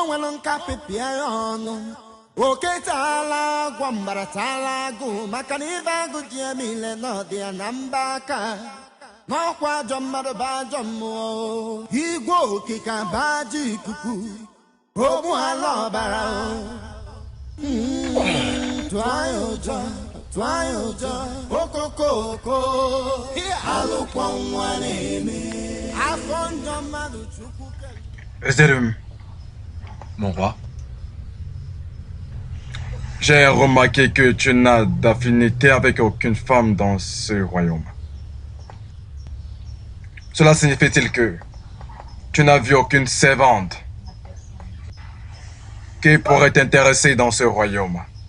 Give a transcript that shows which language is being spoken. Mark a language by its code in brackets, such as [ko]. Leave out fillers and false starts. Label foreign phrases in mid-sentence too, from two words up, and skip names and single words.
[ig] nwere nkapị pịa ya ọnụ oke taala agwọ mbara taala agụ maka na ibe agụ ji eme ile n'ọdị ya na mba aka n'ọkwa ajọ mmadụ bụ ajọ mmụọ igwe okike abaja ikuku ogbu ala ọbara tụọ ya ụjọ tụọ ya ụjọ okokoko alụkwọ nwa na-eme afọ njọ mmadụ chukwu [fr] Ezderum, mon roi. J'ai remarqué que tu n'as d'affinité avec aucune femme dans ce royaume. Cela signifie-t-il que tu n'as vu aucune servante qui pourrait t'intéresser dans ce royaume?